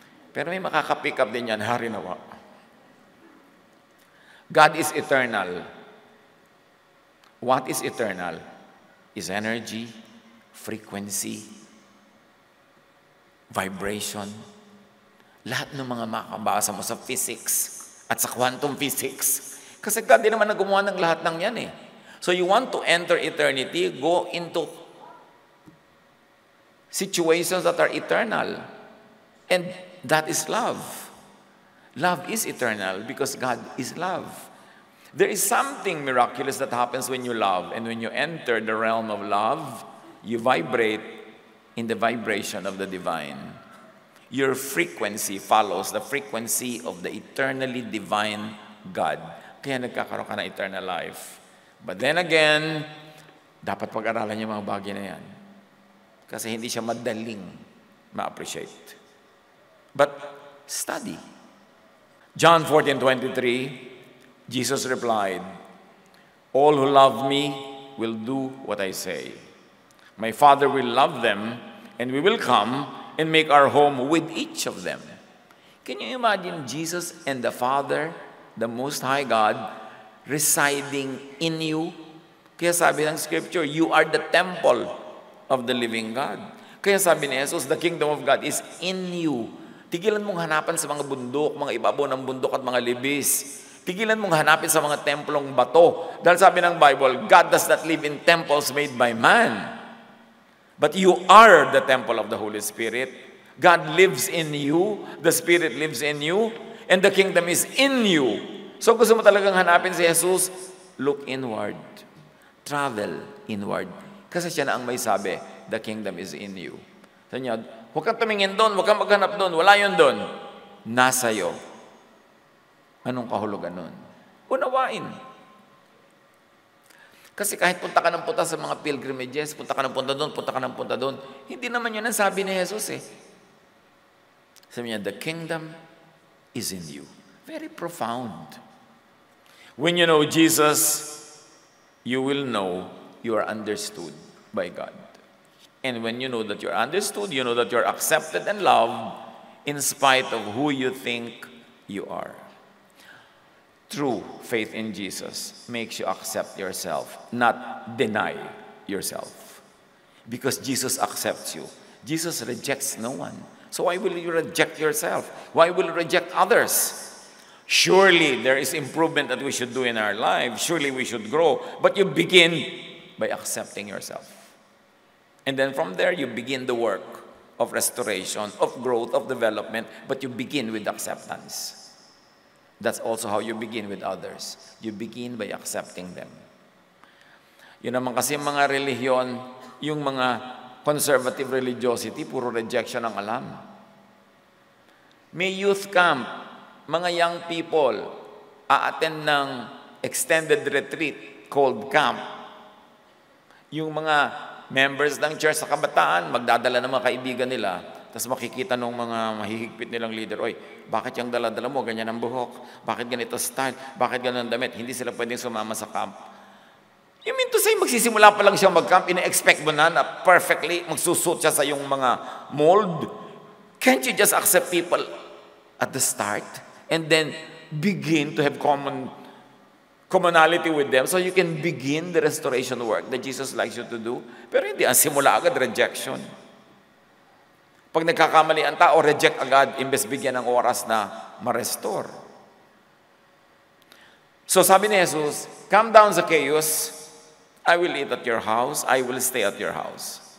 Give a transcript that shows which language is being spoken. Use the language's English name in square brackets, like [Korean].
[Filipino] Pero may makaka-pick up din yan, hari nawa. [English] God is eternal. What is eternal? Is energy, frequency, vibration. [Filipino] Lahat ng mga makabasa mo sa physics at sa quantum physics. Kasi God din naman na gumawa ng lahat ng yan eh. [English] So you want to enter eternity, go into situations that are eternal. And that is love. Love is eternal because God is love. There is something miraculous that happens when you love. And when you enter the realm of love, you vibrate in the vibration of the divine. Your frequency follows the frequency of the eternally divine God. [Filipino] Kaya nagkakaroon ka ng eternal life. [English] But then again, [Filipino] dapat pag-aralan yung mga bagay na yan. Kasi hindi siya madaling ma-appreciate. [English] But study. John 14:23, Jesus replied, all who love me will do what I say. My Father will love them, and we will come and make our home with each of them. Can you imagine Jesus and the Father, the Most High God, residing in you? [Filipino] Kaya sabi ng [English] Scripture, you are the temple of the living God. [Filipino] Kaya sabi ni [English] Jesus, the kingdom of God is in you. [Filipino] Tigilan mong hanapan sa mga bundok, mga ibabaw ng bundok at mga libis. Tigilan mong hanapin sa mga templong bato. Dahil sabi ng [English] Bible, God does not live in temples made by man. But you are the temple of the Holy Spirit. God lives in you, the Spirit lives in you, and the kingdom is in you. [Filipino] So gusto mo talagang hanapin si Jesus, [English] look inward. Travel inward. [Filipino] Kasi siya na ang may sabi, [English] the kingdom is in you. [Filipino] Sabi niya, huwag kang tumingin doon, huwag kang maghanap doon, wala yun doon. Nasa'yo. Anong kahulugan nun? Unawain. Kasi kahit punta ka ng punta sa mga pilgrimages, punta ka ng punta doon, punta ka ng punta doon, hindi naman yun ang sabi ni Jesus eh. Sabi niya, [English] the kingdom is in you. Very profound. When you know Jesus, you will know you are understood by God. And when you know that you're understood, you know that you're accepted and loved in spite of who you think you are. True faith in Jesus makes you accept yourself, not deny yourself. Because Jesus accepts you. Jesus rejects no one. So why will you reject yourself? Why will you reject others? Surely there is improvement that we should do in our lives. Surely we should grow. But you begin by accepting yourself. And then from there, you begin the work of restoration, of growth, of development. But you begin with acceptance. That's also how you begin with others. You begin by accepting them. [Filipino] Yun naman kasi mga relihiyon, yung mga conservative religiosity, puro rejection ang alam. May youth camp, mga young people, a-attend ng extended retreat called camp. Yung mga members ng church sa kabataan, magdadala ng mga kaibigan nila. Tapos makikita nung mga mahihigpit nilang leader, oy, bakit yung dala-dala mo, ganyan ang buhok? Bakit ganito style? Bakit ganun ang damit? Hindi sila pwedeng sumama sa camp. [English] You mean to say, [Filipino] magsisimula pa lang siyang mag-camp, ina-expect mo na perfectly magsusut siya sa yung mga mold? [English] Can't you just accept people at the start and then begin to have commonality with them so you can begin the restoration work that Jesus likes you to do? [Filipino] Pero hindi, ang simula agad, rejection. Pag nagkakamali ang tao, reject agad, imbes bigyan ng oras na ma-restore. [English] So [Filipino] sabi ni [English] Jesus, come down, Zacchaeus, I will eat at your house, I will stay at your house.